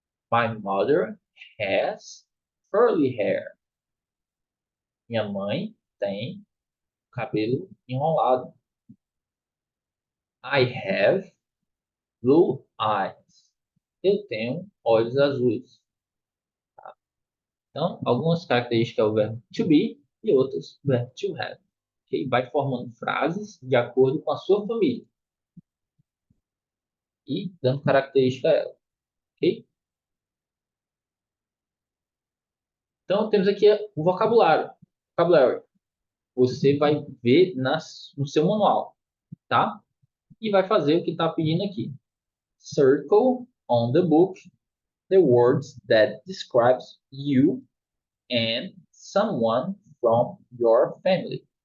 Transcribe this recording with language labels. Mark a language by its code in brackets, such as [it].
[en] My mother has curly hair. [pt] Minha mãe tem cabelo enrolado. [en] I have blue eyes. [pt] Eu tenho olhos azuis. Então, algumas características é o verbo to be e outras o verbo to have. Okay? Vai formando frases de acordo com a sua família e dando característica a ela. Ok? Então, temos aqui o vocabulário. Vocabulary. Você vai ver no seu manual, tá? E vai fazer o que está pedindo aqui. [en] Circle on the book the words that describes you and someone from your family.